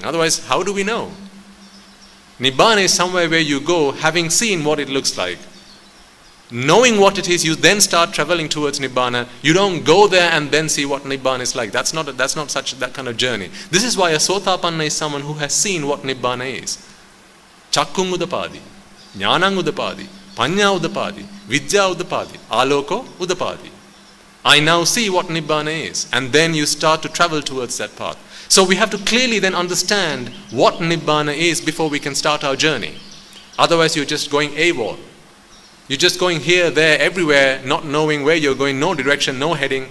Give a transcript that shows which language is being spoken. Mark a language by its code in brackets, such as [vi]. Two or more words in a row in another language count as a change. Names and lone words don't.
[en] Otherwise, how do we know? Nibbana is somewhere where you go having seen what it looks like. Knowing what it is, you then start traveling towards Nibbana. You don't go there and then see what Nibbana is like. That's not that kind of journey. This is why a Sotapanna is someone who has seen what Nibbana is. [pi] Chakkung udapadi, Jnanang udapadi, Panya udapadi, Vidya udapadi, Aloko udapadi. [en] I now see what Nibbana is. And then you start to travel towards that path. So we have to clearly then understand what Nibbana is before we can start our journey. Otherwise you're just going AWOL. You're just going here, there, everywhere, not knowing where you're going, no direction, no heading.